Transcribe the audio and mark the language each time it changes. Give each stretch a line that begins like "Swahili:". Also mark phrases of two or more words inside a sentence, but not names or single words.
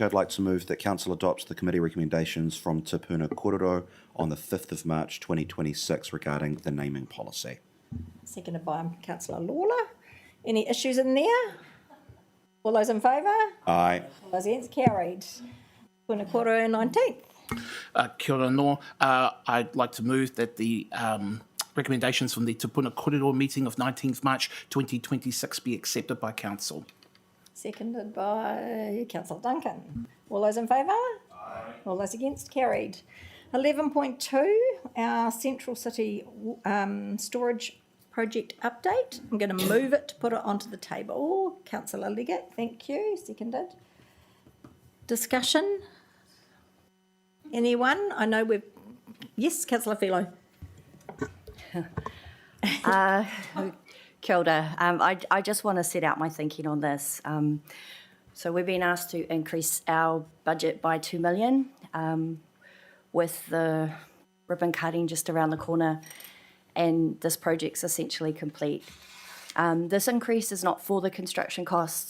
English: I'd like to move that Council adopts the committee recommendations from Te Puna Kōrero on the 5th of March 2026 regarding the naming policy. Seconded by Councillor Lawler. Any issues in there? All those in favour? Aye. All those against? Carried. Puna Kōrero 19th.
Māori: Kia ora no.
English: I'd like to move that the recommendations from the Te Puna Kōrero meeting of 19th March 2026 be accepted by Council. Seconded by Councillor Duncan. All those in favour? Aye. All those against? Carried. 11.2, our Central City storage project update. I'm going to move it to put it onto the table. Councillor Leggett, thank you. Seconded. Discussion? Anyone? I know we've... Yes, Councillor Philo.
Māori: Kia ora.
English: I just want to set out my thinking on this. So we've been asked to increase our budget by 2 million with the ribbon cutting just around the corner, and this project's essentially complete. This increase is not for the construction costs.